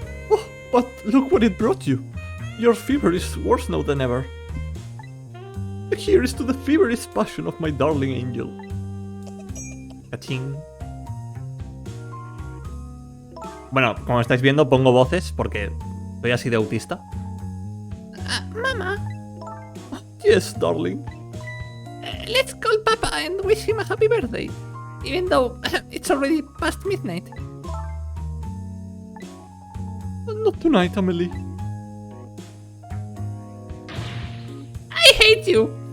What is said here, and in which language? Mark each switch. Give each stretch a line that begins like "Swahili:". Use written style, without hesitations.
English: Oh, but look what it brought you. Your fever is worse now than ever. Here is to the feverish passion of my darling angel. Cachín.
Spanish: Bueno, como estáis viendo, pongo voces porque soy así de autista.
English: Mama, Yes, darling. let's call Papa and wish him a happy birthday. Even though it's already past midnight. Not tonight, Amelie. I hate you.